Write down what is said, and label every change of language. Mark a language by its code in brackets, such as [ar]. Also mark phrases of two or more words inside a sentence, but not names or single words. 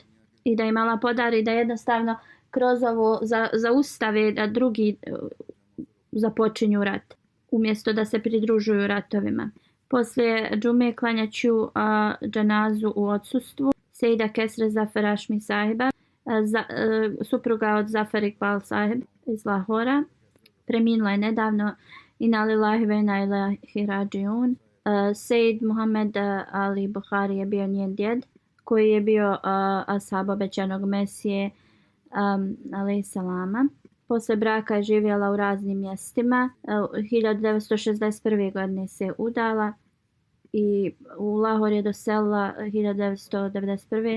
[bs] I da im Allah podari da jednostavno kroz ovo zaustave da drugi započinju rat, umjesto da se pridružuju ratovima. Poslije džume klanjat ću dženazu u odsustvu Sejda Kesre Zafar Hašmi sahiba, supruga od Zafar Iqbal sahib iz Lahora. Preminula je nedavno, [ar] إنا لله وإنا إليه راجعون. [bs] Sejid Muhammed Ali Buhari je bio njen djed, koji je bio ashab obećanog Mesije [ar] عليه السلام. [bs] Posle braka je živjela u raznim mjestima. 1961. godine se udala i u Lahor je doselila 1991.